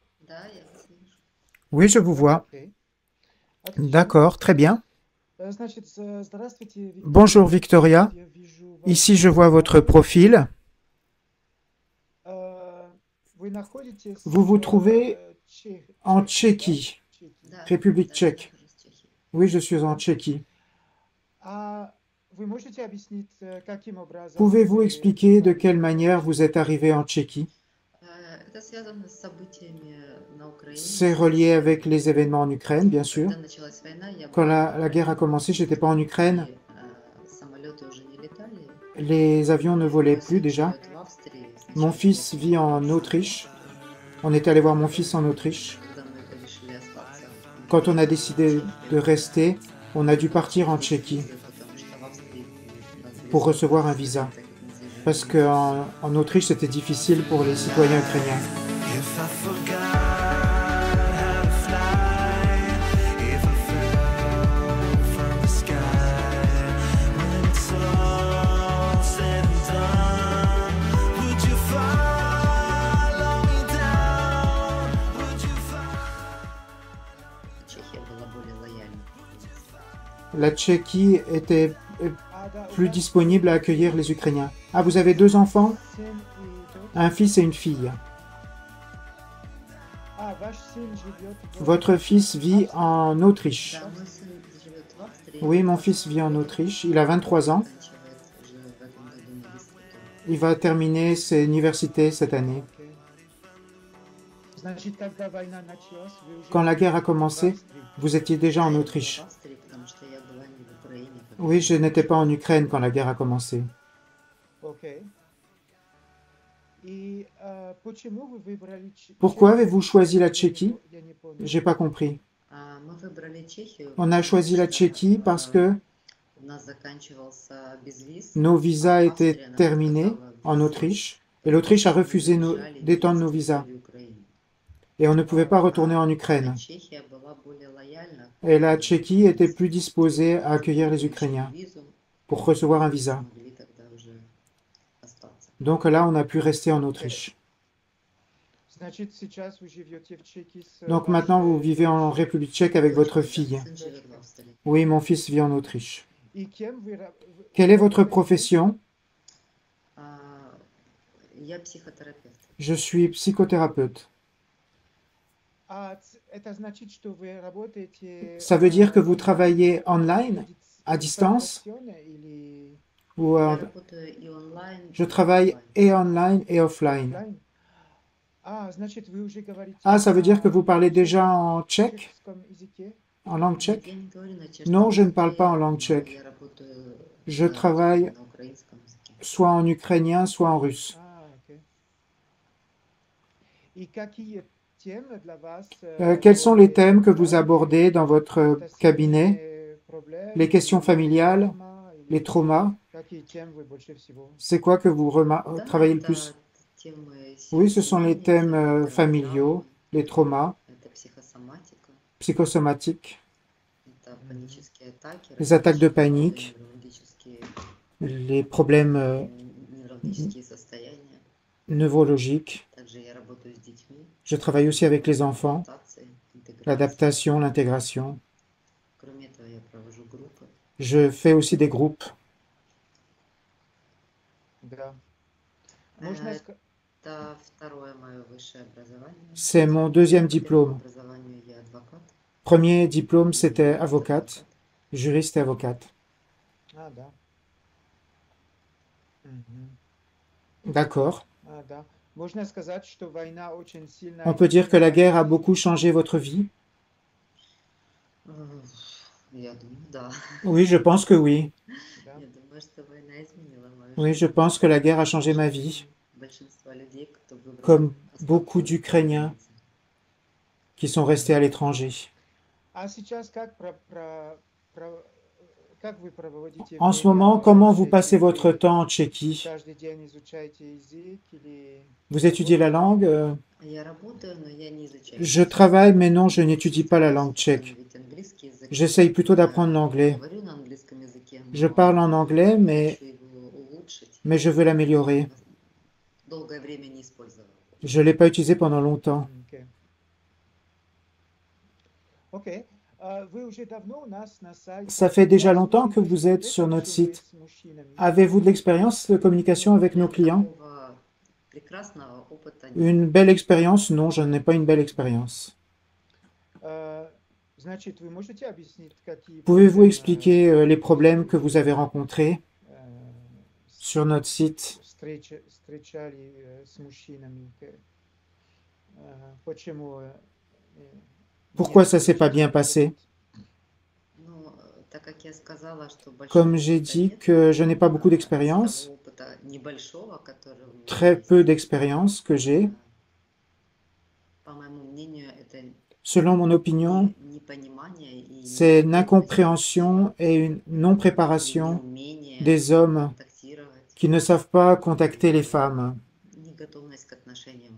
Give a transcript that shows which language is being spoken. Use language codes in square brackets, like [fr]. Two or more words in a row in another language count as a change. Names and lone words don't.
[fr] Oui, je vous vois. [ru] Окей, отлично. [fr] D'accord, très bien. [ru] Значит, здравствуйте, [fr] Bonjour [ru] Виктория. [fr] Victoria. [ru] Я вижу [fr] Ici, je [ru] ваш... [fr] vois votre profil. [ru] Вы находитесь [fr] Vous vous [ru] в [fr] trouvez en [ru] Чехии, да? [fr] Tchéquie, [ru] Чехии. [fr] République tchèque. Oui, je suis en [ru] Да. [fr] Tchéquie. [ru] А вы можете объяснить, каким образом [fr] Pouvez-vous [ru] вы [fr] expliquer de [ru] попали [fr] quelle [ru] в [fr] manière vous êtes [ru] Чехию? [fr] arrivé en Tchéquie? C'est relié avec les événements en Ukraine, bien sûr. Quand la guerre a commencé, j'étais pas en Ukraine. Les avions ne volaient plus déjà. Mon fils vit en Autriche. On est allé voir mon fils en Autriche. Quand on a décidé de rester, on a dû partir en Tchéquie pour recevoir un visa. Parce qu'en Autriche, c'était difficile pour les citoyens ukrainiens. [en] If I forgot how to fly, if I fell from the sky, when it's all said and done, would you follow me down? Would you follow? [fr] La Tchéquie était [ru] Да, у [fr] plus [ru] вас [fr] disponible à accueillir les Ukrainiens. Ah, vous avez deux enfants? [ru] сын и дочь? [fr] Un fils et une fille. [ru] Ваш сын живет [fr] Votre fils [ru] в [fr] vit [ru] Австрии? [fr] en Autriche. [ru] В Австрии? [fr] Oui, mon fils vit en Autriche. Il a 23 ans. Il va terminer ses universités cette année. [ru] Окей. Значит, когда война началась, вы уже [fr] Quand la guerre a [ru] были в [fr] commencé, [ru] Австрии? [fr] vous étiez déjà en Autriche. Oui, je n'étais pas en Ukraine quand la guerre a commencé. [ru] Окей. И почему вы выбрали [fr] Pourquoi [ru] Чехию? [fr] avez-vous choisi la Tchéquie? [ru] Я не понял. [fr] J'ai pas compris. On a choisi la Tchéquie parce que nos visas étaient terminés en Autriche et l'Autriche a refusé d'étendre nos visas. Et on ne pouvait pas retourner en Ukraine. Et la Tchéquie était plus disposée à accueillir les Ukrainiens pour recevoir un visa. Donc là, on a pu rester en Autriche. [ru] Значит, сейчас вы живете в Чехии с [fr] Donc maintenant, vous [ru] вашей [fr] vivez en [ru] дочерью? [fr] République tchèque avec votre fille. Oui, mon fils vit en Autriche. [ru] И кем вы [fr] Quelle est votre [ru] работаете? [fr] profession? Je suis psychothérapeute. [ru] Это значит, что вы работаете [fr] Ça veut dire que vous travaillez online, à distance, [ru] дистанционно или [fr] ou je travaille et online et offline. [ru] оффлайн? Значит, вы уже говорите [fr] Ah, ça veut dire que [ru] на [fr] vous parlez déjà en tchèque, [ru] чешском языке? [fr] en langue tchèque? Non, je ne parle pas en langue tchèque. Je travaille soit en ukrainien, soit en russe. [ru] Окей. И какие темы для вас [fr] Quels sont les thèmes que vous [ru] важны? [fr] abordez dans votre [ru] Это [fr] cabinet? [ru] семейные проблемы [fr] Les questions [ru] или [fr] familiales, [ru] травма, [fr] les [ru] или [fr] traumas? [ru] какие темы вы больше всего? [fr] C'est quoi que vous travaillez le plus? Oui, ce sont les thèmes familiaux, les traumas, psychosomatiques, les attaques de panique, les problèmes neurologiques. Je travaille aussi avec les enfants, l'adaptation, l'intégration. Je fais aussi des groupes. [ru] Да. Можно [fr] C'est mon deuxième diplôme. Premier diplôme, c'était avocate, juriste et avocate. [ru] да. Мгм. [fr] D'accord. [ru] Да. Можно сказать, что война очень сильно [fr] On peut dire que la [ru] изменила [fr] guerre a [ru] жизнь? [fr] beaucoup changé votre vie? Oui, je pense que oui. [ru] Да. [fr] Oui, je pense que la guerre a changé ma vie, comme beaucoup d'Ukrainiens qui sont restés à l'étranger. [ru] Сейчас как вы проводите [fr] En ce [ru] время [fr] moment, [ru] в [fr] comment vous [ru] Чехии? [fr] passez votre [ru] Вы [fr] temps en Tchéquie? [ru] каждый день изучаете язык или [fr] Vous étudiez la langue? Je [ru] работаете? [fr] travaille, mais non, je n'étudie pas la langue tchèque. J'essaye plutôt d'apprendre l'anglais. Je parle en anglais, mais je veux l'améliorer. Je ne l'ai pas utilisé pendant longtemps. [ru] Окей. Окей. Вы уже давно у нас на сайте. [fr] Ça fait déjà [ru] У вас [fr] longtemps [ru] очень [fr] que vous [ru] большой [fr] êtes [ru] опыт [fr] sur notre [ru] общения [fr] site. [ru] с мужчинами. [fr] Avez-vous de l'expérience de communication avec nos clients? [ru] Такого прекрасного опыта нет. [fr] Une belle expérience? Non, je n'ai pas une belle expérience. [ru] Значит, вы можете объяснить, какие [fr] Pouvez-vous [ru] проблемы [fr] expliquer les problèmes que vous avez rencontrés э, sur notre site? [ru] встречали с мужчинами? Почему [fr] Pourquoi [ru] нет [fr] ça s'est pas bien [ru] получился [fr] passé? [ru] опыт? Ну, так как я сказала, что большого [fr] Comme j'ai [ru] опыта [fr] dit [ru] нет, [fr] que je n'ai pas beaucoup [ru] из [fr] d'expérience, [ru] того опыта небольшого, который у меня [fr] très peu [ru] есть, [fr] d'expérience que j'ai, [ru] по моему мнению, это [fr] selon mon opinion, [ru] непонимание и [fr] c'est une [ru] неготовность [fr] incompréhension et une [ru] или [fr] non-préparation [ru] неумение [fr] des hommes [ru] контактировать, [fr] qui ne savent pas contacter les femmes. [ru] неготовность к отношениям.